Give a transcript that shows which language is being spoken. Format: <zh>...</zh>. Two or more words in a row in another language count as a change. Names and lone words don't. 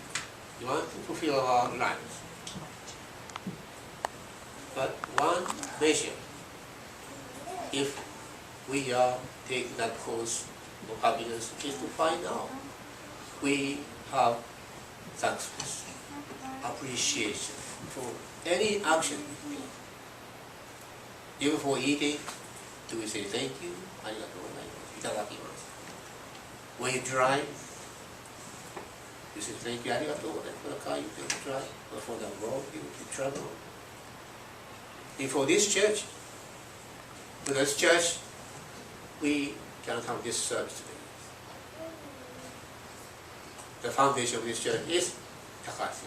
<en>We want to fulfill our lives. But one measure, if we are taking that course of happiness, is to find out we have success, appreciation for any action. Even for eating, do we say thank you?</en> <ja>ありがとうございます。いただきます。</ja> <en>When you drive, you say thank you,</en> <ja>ありがとうございます。</ja> <en>For the car you drive, or for the road you travel. And for this church, we can have this service today. The foundation of this church is Takashi.</en>